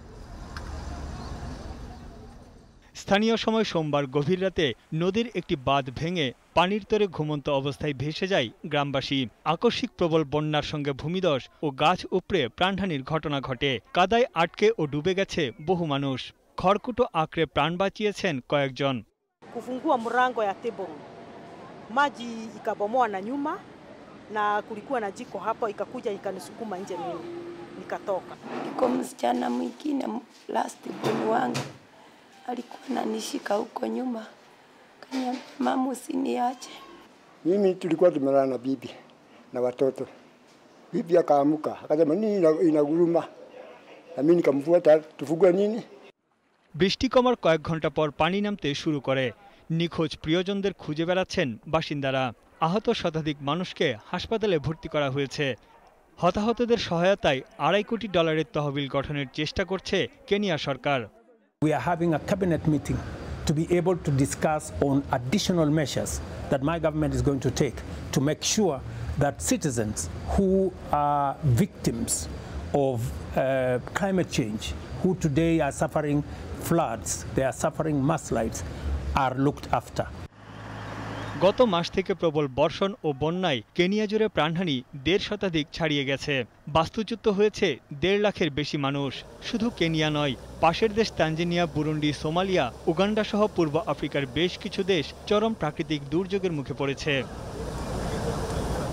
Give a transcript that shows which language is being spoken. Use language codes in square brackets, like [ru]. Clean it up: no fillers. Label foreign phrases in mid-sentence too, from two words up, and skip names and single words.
[bn] স্থানীয় সময় সোমবার গভীর রাতে নদীর একটি বাঁধ ভেঙে পানির তরে ঘুমন্ত অবস্থায় ভেসে যায় গ্রামবাসী। আকস্মিক প্রবল বন্যার সঙ্গে ভূমিধস ও গাছ উপড়ে প্রাণহানির ঘটনা ঘটে। কাদায় আটকে ও ডুবে গেছে বহু মানুষ। খড়কুটো আঁকড়ে প্রাণ বাঁচিয়েছেন কয়েকজন। [sw] Kufungua mlango ya table, maji ikabomoa na nyuma na kulikuwa na jiko hapo, ikakuja ikanisukuma nje, mimi nikatoka. Kwa msichana mwingine [en] last born [sw] wangu alikuwa ananishika huko nyuma, kaniambia mama usiniache. Mimi tulikuwa tumelala na bibi na watoto. Bibi akaamuka akasema nini inaguruma, na mimi nikamfuata tufugue nini. [bn] বৃষ্টি কমার কয়েক ঘন্টা পর পানি নামতে শুরু করে। নিখোঁজ প্রিয়জনদের খুঁজে বেড়াচ্ছেন বাসিন্দারা। আহত শতাধিক মানুষকে হাসপাতালে ভর্তি করা হয়েছে। হতাহতদের সহায়তায় $2.5 কোটি তহবিল গঠনের চেষ্টা করছে কেনিয়া সরকার। [en] We are having a cabinet meeting to be able to discuss on additional measures that my government is going to take to make sure that citizens who are victims of climate change, who today are suffering floods, they are suffering mudslides, are looked after. [bn] গত মাস থেকে প্রবল বর্ষণ ও বন্যায় কেনিয়া জুড়ে প্রাণহানি 1.5 শতাধিক ছাড়িয়ে গেছে। বাস্তুচ্যুত হয়েছে 1.5 লাখের বেশি মানুষ। শুধু কেনিয়া নয়, পাশের দেশ তানজানিয়া, বুরুন্ডি, সোমালিয়া, উগান্ডা সহ পূর্ব আফ্রিকার বেশ কিছু দেশ চরম প্রাকৃতিক দুর্যোগের মুখে পড়েছে।